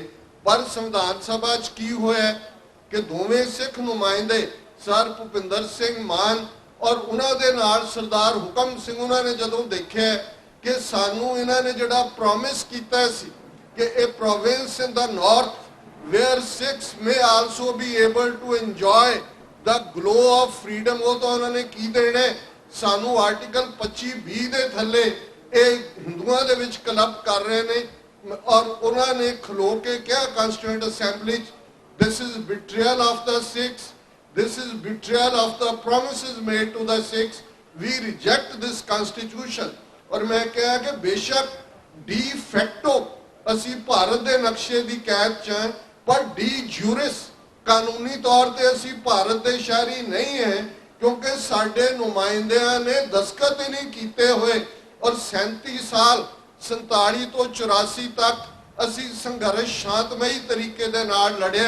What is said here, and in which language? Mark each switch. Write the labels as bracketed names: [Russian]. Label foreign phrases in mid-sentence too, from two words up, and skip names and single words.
[Punjabi] ਪਰ ਸੰਵਿਧਾਨ ਸਭਾ 'ਚ ਕੀ ਹੋਇਆ ਕਿ ਦੋਵੇਂ ਸਿੱਖ ਨੁਮਾਇੰਦੇ ਸਰ ਭੁਪਿੰਦਰ ਸਿੰਘ ਮਾਨ ਔਰ ਉਹਨਾਂ ਦੇ ਨਾਲ ਸਰਦਾਰ ਹੁਕਮ ਸਿੰਘ, ਉਹਨਾਂ ਨੇ ਜਦੋਂ ਦੇਖਿਆ ਕਿ ਸਾਨੂੰ ਇਹਨਾਂ ਨੇ ਜਿਹੜਾ ਪ੍ਰੋਮਿਸ ਕੀਤਾ ਸੀ ਕਿ ਇਹ [English] province in the north where Sikhs may also be able to enjoy the glow of freedom, [Punjabi] ਉਹ ਤਾਂ ਉਹਨਾਂ ਨੇ ਕੀ ਦੇਣਾ ਸਾਨੂੰ ਆਰਟੀਕਲ 25(b) ਦੇ ਥੱਲੇ ਇਹ ਹਿੰਦੂਆਂ ਦੇ ਵਿੱਚ ਕਲੱਬ ਕਰ ਰਹੇ ਨੇ। ਔਰ ਉਹਨਾਂ ਨੇ ਖਲੋ ਕੇ ਕਿਹਾ [English] constituent assembly [Punjabi] 'ਚ, [English] this is betrayal of the Sikhs, this is betrayal of the promises made to the Sikhs, we reject this constitution। [Punjabi] ਔਰ ਮੈਂ ਕਿਹਾ ਕਿ ਬੇਸ਼ੱਕ [Latin] de facto [Punjabi] ਅਸੀਂ ਭਾਰਤ ਦੇ ਨਕਸ਼ੇ ਦੀ ਕੈਦ 'ਚ ਹਾਂ, ਪਰ [Latin] de jure [Punjabi] ਕਾਨੂੰਨੀ ਤੌਰ ਤੇ ਅਸੀਂ ਭਾਰਤ ਦੇ ਸ਼ਹਿਰੀ ਨਹੀਂ ਹੈ, ਕਿਉਂਕਿ ਸਾਡੇ ਨੁਮਾਇੰਦਿਆਂ ਨੇ ਦਸਤਖਤ ਹੀ ਨਹੀਂ ਕੀਤੇ ਹੋਏ। ਔਰ 37 ਸਾਲ 47 ਤੋਂ 84 ਤੱਕ ਅਸੀਂ ਸੰਘਰਸ਼ ਸ਼ਾਂਤਮਈ ਤਰੀਕੇ ਦੇ ਨਾਲ ਲੜਿਆ।